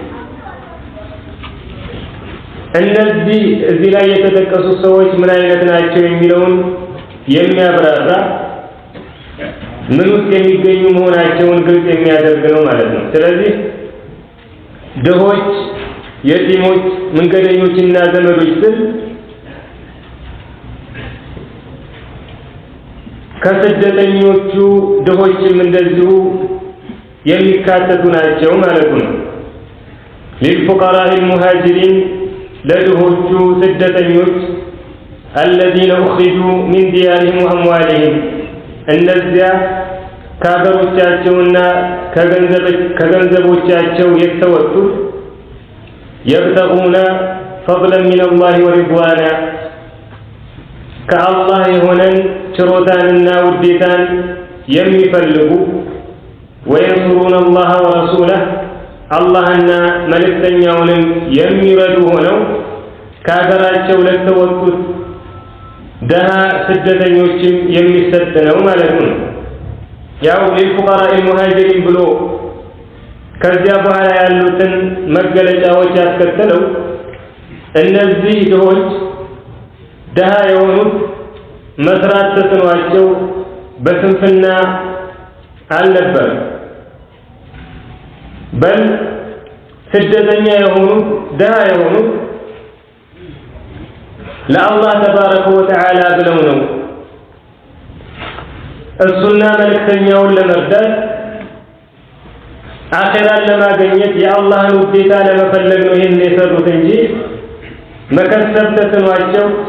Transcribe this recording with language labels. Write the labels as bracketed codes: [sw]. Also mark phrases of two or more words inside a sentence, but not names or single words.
[am] እነዚህ እዚህ ላይ የተጠቀሱ ሰዎች ምን አይነት ናቸው የሚለውን የሚያብራራ ምን ውስጥ የሚገኙ መሆናቸውን ግልጽ የሚያደርግ ነው ማለት ነው። ስለዚህ ድሆች፣ የቲሞች፣ መንገደኞችና ዘመዶች ስል ከስደተኞቹ ድሆችም እንደዚሁ የሚካተቱ ናቸው ማለት ነው። [ar] للفقراء المهاجرين [am] ለድሆቹ ስደተኞች [ar] الذين أخرجوا من ديارهم وأموالهم [am] እነዚያ ከሀገሮቻቸውና ከገንዘቦቻቸው የተወጡት [ar] يبتغون فضلا من الله ورضوانا [am] ከአላህ የሆነን ችሮታንና ውዴታን የሚፈልጉ [ar] وينصرون الله ورسوله [am] አላህና መልእክተኛውንም የሚረዱ ሆነው ከሀገራቸው ለተወጡት ደሃ ስደተኞችም የሚሰጥ ነው ማለት ነው። ያው [ar] للفقراء المهاجرين [am] ብሎ ከዚያ በኋላ ያሉትን መገለጫዎች ያስከተለው እነዚህ ድሆች ደሃ የሆኑት መስራት ተስኗቸው በስንፍና አልነበረም። በል ስደተኛ የሆኑት ደሃ የሆኑት ለአላህ [ar] تبارك وتعالى [am] ብለው ነው። እሱና መልእክተኛውን ለመርዳት አኺራን ለማግኘት የአላህን ውዴታ ለመፈለግ ነው ይህን የሰሩት እንጂ መከሰብ ተስኗቸው